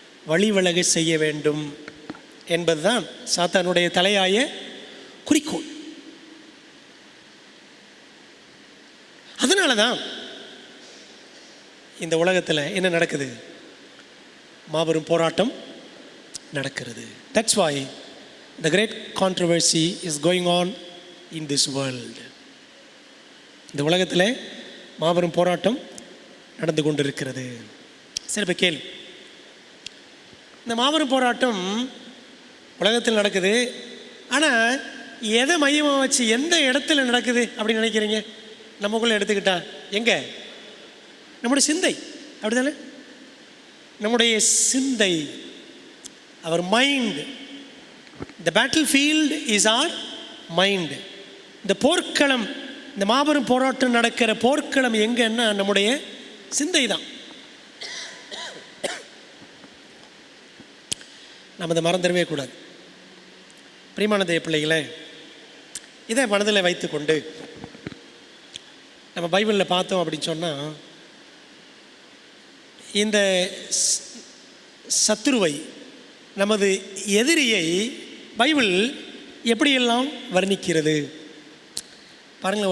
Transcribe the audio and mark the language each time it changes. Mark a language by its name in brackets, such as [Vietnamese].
[Tamil] வழி விலக செய்ய வேண்டும் என்பதுதான் சாத்தானுடைய தலையாய குறிக்கோள். அதனால தான் இந்த உலகத்தில் என்ன நடக்குது? மாபெரும் போராட்டம் நடக்கிறது. [English] That's why the great controversy is going on in this world. [Tamil] இந்த உலகத்தில் மாபெரும் போராட்டம் நடந்து கொண்டிருக்கிறது. சரி, இப்போ கேள்வி, இந்த மாபெரும் போராட்டம் உலகத்தில் நடக்குது, ஆனால் எதை மையமாக வச்சு, எந்த இடத்துல நடக்குது அப்படின்னு நினைக்கிறீங்க? நமக்குள்ளே எடுத்துக்கிட்டா எங்கே? நம்முடைய சிந்தை, அப்படி தானே? நம்முடைய சிந்தை, [English] Our mind. The battlefield is our mind. [Tamil] இந்த போர்க்களம், இந்த மாபெரும் போராட்டம் நடக்கிற போர்க்களம் எங்கன்னா நம்முடைய சிந்தை தான். நம்ம இதை மறந்துடவே கூடாது. பிரியமான தேவ பிள்ளைகளே, இதை மனதில் வைத்துக்கொண்டு நம்ம பைபிளில் பார்த்தோம் அப்படின்னு சொன்னால், இந்த சத்துருவை, நமது எதிரியை பைபிள் எப்படியெல்லாம் வர்ணிக்கிறது பாருங்கள்.